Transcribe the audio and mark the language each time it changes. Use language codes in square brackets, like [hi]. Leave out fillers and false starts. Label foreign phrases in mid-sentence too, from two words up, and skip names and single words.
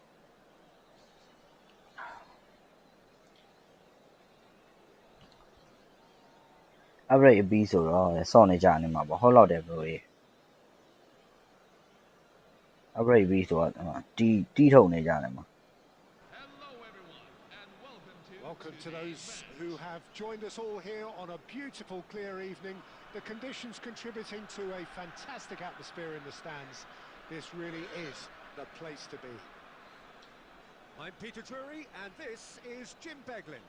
[my] upgrade အပြီးဆိုတော့ဆော့နေကြနေမှာပေါ့ဟုတ်တော့တယ် bro ရေ upgrade ပြီးဆိုတော့တီးထုတ်နေကြတယ်မှာ [en] Hello, everyone, and welcome to. Welcome to those who have joined us all here on a beautiful, clear evening. The conditions contributing to a fantastic atmosphere in the stands. This really is the place to be. I'm Peter Drury, and this is Jim Beglin.